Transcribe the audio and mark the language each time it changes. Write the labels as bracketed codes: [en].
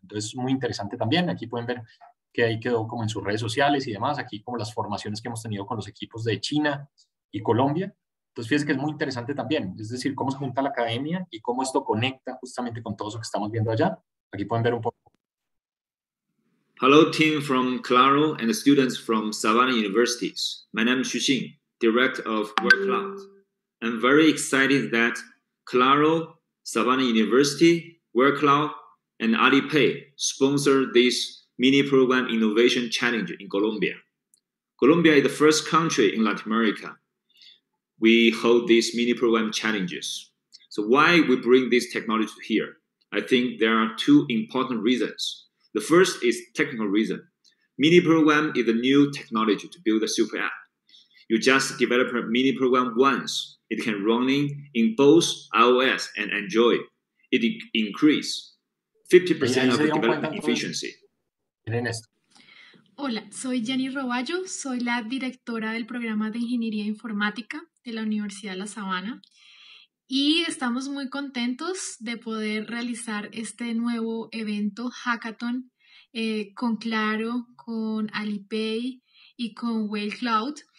[es] Entonces, es muy interesante también. Aquí pueden ver que ahí quedó como en sus redes sociales y demás. Aquí como las formaciones que hemos tenido con los equipos de China y Colombia. Entonces, fíjense que es muy interesante también. Es decir, cómo se junta la academia y cómo esto conecta justamente con todo eso que estamos viendo allá. Aquí pueden ver un poco. [en] Hello, team from Claro and students from Savannah Universities. My name is Xu Xing, Director of WorkCloud. I'm very excited that Claro, Savannah University, WorkCloud, and Alipay sponsor this mini program innovation challenge in Colombia. Colombia is the first country in Latin America. We hold these mini program challenges. So why we bring this technology here? I think there are 2 important reasons. The first is technical reason. Mini program is a new technology to build a super app. You just develop a mini program once. It can run in both iOS and Android. It increases 50% of the development efficiency. [es] Miren esto. Hola, soy Jenny Roballo, soy la directora del programa de Ingeniería Informática de la Universidad de La Sabana y estamos muy contentos de poder realizar este nuevo evento Hackathon con Claro, con Alipay y con WorkCloud.